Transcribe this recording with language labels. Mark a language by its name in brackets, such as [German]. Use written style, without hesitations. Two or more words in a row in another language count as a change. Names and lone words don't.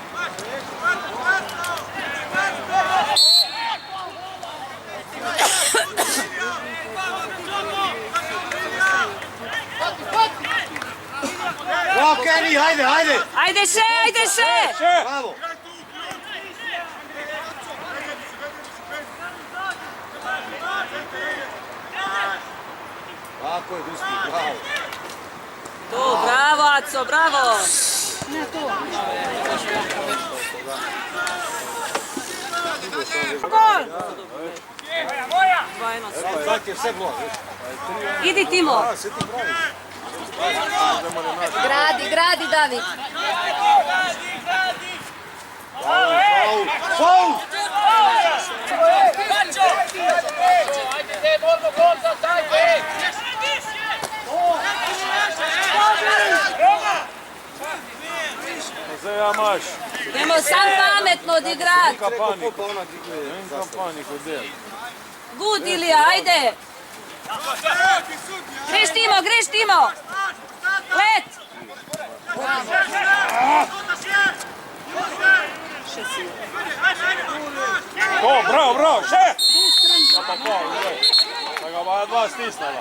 [Serbian] Bravo, Kenny, hajde! Ajde še! Bravo! Tako je, Duski, bravo! To, bravo, Aco, bravo! Sad je sve bilo. Idi, Timo! Gradi, David. Faul! Zajamaš. Idemo sam pametno odigrat. Paniku del. Good, Ilija, ajde! Greš, Timo! Let! Bravo, še! Pa, da ga ba dva stisnala.